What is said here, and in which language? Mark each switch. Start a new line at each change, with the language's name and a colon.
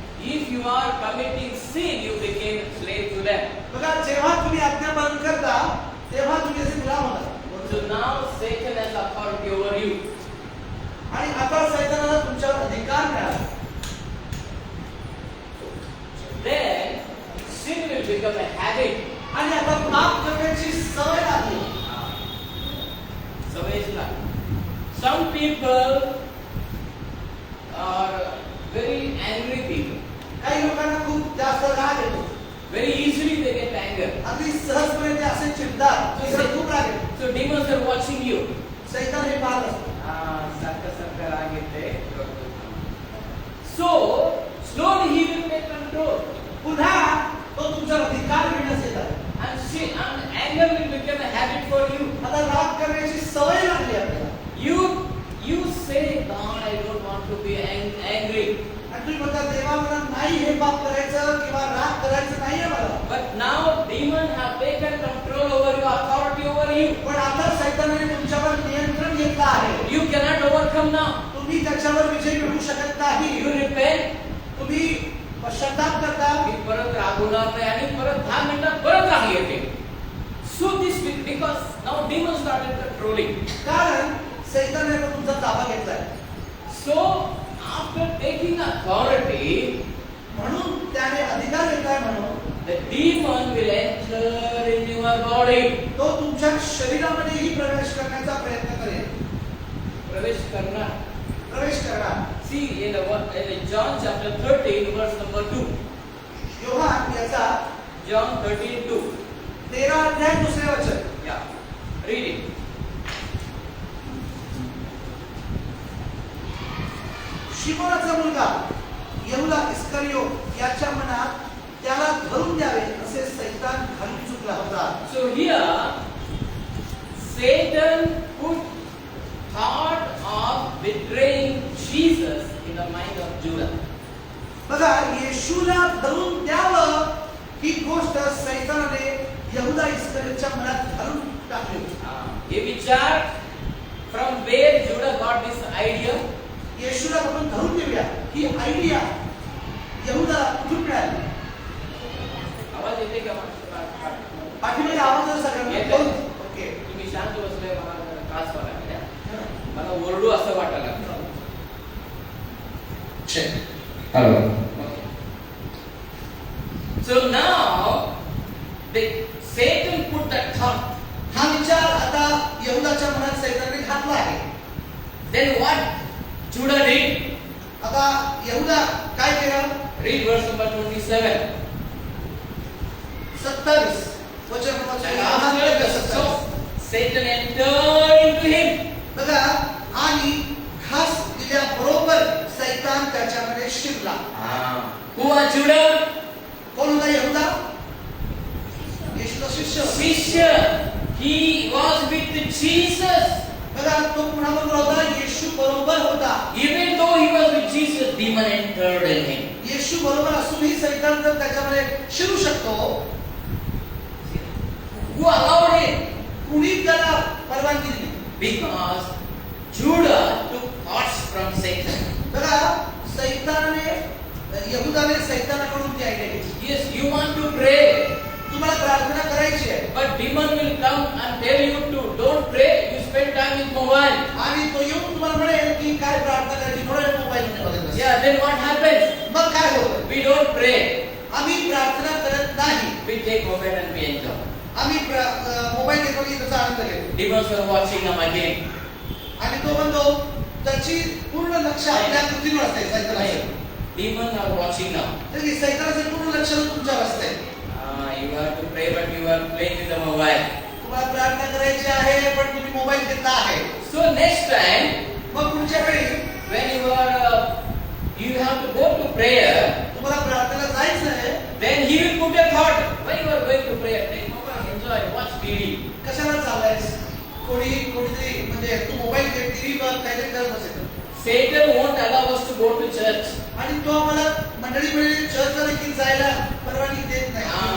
English: If you are committing sin, you became slave to them.
Marathi: बघा, जेव्हा तुम्ही आज्ञापालन करता तेव्हा तुम्ही त्याचे गुलाम होता.
English: So now Satan has authority over you.
Marathi: आणि आता सैतानाला तुमच्यावर अधिकार मिळाला.
English: Then sin will become a habit.
Marathi: आणि आता पाप करण्याची सवय लागली. सवयच लागली.
English: Some people are very angry people.
Marathi: काही लोकांना खूप जास्त राग येतो.
English: Very easily they get anger.
Marathi: अगदी सहजपणे ते असे चिडतात. त्याला खूप राग येतो.
English: So demons are watching you.
Marathi: सैतान हे पाहत असतो. सारखं राग येते.
English: So slowly he will take control.
Marathi: पुन्हा तो तुमच्यावर अधिकार घेण्यास येतात.
English: And anger will become a habit for you.
Marathi: आता राग करण्याची सवय लागली आपल्याला.
English: You say, God, I don't want to be angry.
Marathi: आणि तुम्ही म्हणता देवा मला नाही हे पाप करायचं किंवा राग करायचं नाहीये मला.
English: But now demon have taken control over your authority over you.
Marathi: पण आता सैतानाने तुमच्यावर नियंत्रण घेतलं आहे.
English: You cannot overcome now.
Marathi: तुम्ही त्याच्यावर विजय मिळवू शकत नाही.
English: You repent.
Marathi: तुम्ही पश्चाताप करता. मी परत रागवणार नाही आणि परत 10 मिनिटात परत राग येते.
English: So this because now demons started controlling.
Marathi: कारण सैतानाने तुमचा ताबा घेतलाय.
English: So after taking authority,
Marathi: म्हणून त्याने अधिकार घेतलाय म्हणून
English: the demon will enter in your body.
Marathi: तो तुमच्या शरीरामध्येही प्रवेश करण्याचा प्रयत्न करेल. प्रवेश करणार. प्रवेश करणार.
English: See in John chapter 13 verse number 2.
Marathi: Yohan याचा
English: John 13:2.
Marathi: 13 अध्याय दुसरे वचन.
English: Yeah. Read it.
Marathi: शिमोनाचा मुलगा यहुदा इस्करियो याच्या मनात त्याला धरून द्यावे असे सैतान घालून चुकला होता.
English: So here Satan put thought of betraying Jesus in the mind of Judah.
Marathi: बघा येशूला धरून द्यावं ही गोष्ट सैतानाने यहुदा इस्करियोच्या मनात घालून टाकली होती. हे विचार
English: from where Judah got this idea?
Marathi: येशूला आपण धरून देऊया ही आयडिया यहुदा कुठून मिळाली. आवाज येते का? पाठीमध्ये आवाज येतोय. सगळ्यांना ओके. तुम्ही शांत बसले मला त्रास व्हायला लागला. मला ओरडू असं वाटायला लागलं.
English: Hello. So now Satan put that thought.
Marathi: हा विचार आता यहुदाच्या मनात सैतानाने घातला आहे.
English: Then what Judah did?
Marathi: आता यहुदा काय केलं?
English: Read verse number 27.
Marathi: 27 वचन
English: And after the so Satan entered into him.
Marathi: बघा आणि खास दिल्याबरोबर सैतान त्याच्यामध्ये शिरला.
English: Who was Judah?
Marathi: कोण होता यहुदा? येशूचा शिष्य. शिष्य.
English: He was with Jesus.
Marathi: बघा तो कुणाबरोबर होता? येशू बरोबर होता.
English: Even though he was with Jesus, demon entered in him.
Marathi: येशू बरोबर असूनही सैतान जर त्याच्यामध्ये शिरू शकतो.
English: Who allowed him?
Marathi: कुणी त्याला परवानगी दिली?
English: Because Judah took thoughts from Satan.
Marathi: बघा सैतानाने यहुदाने सैतानाकडून ती आयडिया घेतली.
English: Yes, you want to pray,
Marathi: तुम्हाला प्रार्थना करायची आहे.
English: but demon will come and tell you to don't pray. You spend time with mobile.
Marathi: आणि तो येऊन तुम्हाला म्हणेल की काय प्रार्थना करायची म्हणून मोबाईल मध्ये बघत बस.
English: Yeah, then what happens?
Marathi: मग काय होतं?
English: We don't pray.
Marathi: आम्ही प्रार्थना करत नाही.
English: We take mobile and we enjoy.
Marathi: आम्ही मोबाईल घेतो की त्याचा आनंद घेतो.
English: Demons are watching them again.
Marathi: आणि तो म्हणतो त्याची पूर्ण लक्ष आपल्या कृतीवर असते सैतानाचे.
English: Demons are watching now.
Marathi: तर की सैतानाचे पूर्ण लक्ष तुमच्यावर असते.
English: You have to pray, but you are playing with the mobile.
Marathi: तुम्हाला प्रार्थना करायची आहे पण तुम्ही मोबाईल घेतला आहे.
English: So next time,
Marathi: मग पुढच्या वेळी
English: when you have to go to prayer,
Marathi: तुम्हाला प्रार्थनेला जायचं आहे.
English: then he will put a thought. Why you are going to prayer? Take mobile, enjoy, watch TV.
Marathi: कशाला चाललायस? कोणीतरी म्हणजे तू मोबाईल घे, टीव्ही बघ, काहीतरी करत असेल.
English: Satan won't allow us to go to church.
Marathi: आणि तो आम्हाला मंडळी चर्चला देखील जायला परवानगी देत नाही.